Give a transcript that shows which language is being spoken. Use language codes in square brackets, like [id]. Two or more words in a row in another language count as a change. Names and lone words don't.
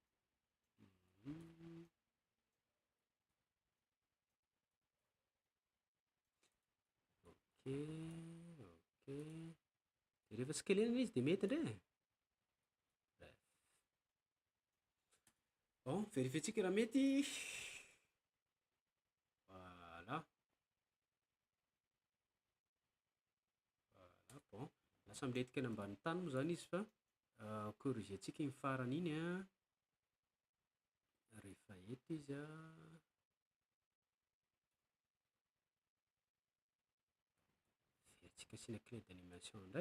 [mg] Ok. De rehefa tsy kelenina izy de mety ndray. Bon, vérifientsika raha mety. [fr] Voilà. Voilà, bon. [mg] Lasa miletika any ambany tany moa zany izy fa corrigentsika iny farany iny a. Rehefa eto izy a. Verentsika asina [fr] clé d'animation [mg] indray.